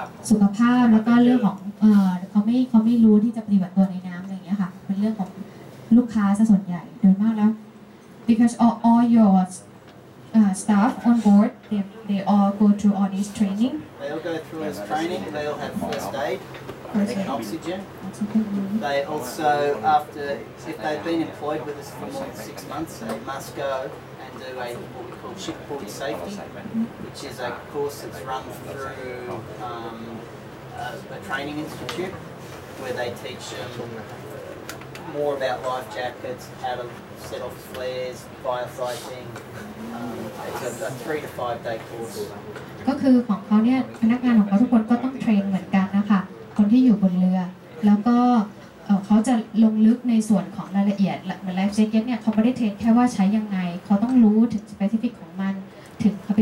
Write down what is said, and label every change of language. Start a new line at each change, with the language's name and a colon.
Thai: สุขภาพแล้วก็เรื่องของเขาไม่รู้ที่จะปฏิบัติตัวในน้ำอะไรอย่างเงี้ยค่ะเป็นเรื่องของลูกค้าซะส่วนใหญ่โดยมากแล้ว
English: because all your staff on board they all go through all this training They all go through this training. They all have first aid and oxygen. They also, if they've been employed with us for more than 6 months, they must go and do what we call shipboard safety, which is a course that's run through a training institute where they teach them more about life jackets, how to set off flares, firefighting. It's a 3 to 5 day course.
Thai: ก็คือของเขาเนี่ยพนักงานของเขาทุกคนก็ต้องเทรนเหมือนกันนะคะคนที่อยู่บนเรือแล้วก็เขาจะลงลึกในส่วนของรายละเอียดเหมือนไลฟ์แจ็คเก็ตเนี่ยเขาไม่ได้เทรนแค่ว่าใช้ยังไงเขาต้องรู้ถึงสเปซิฟิกของมันถึง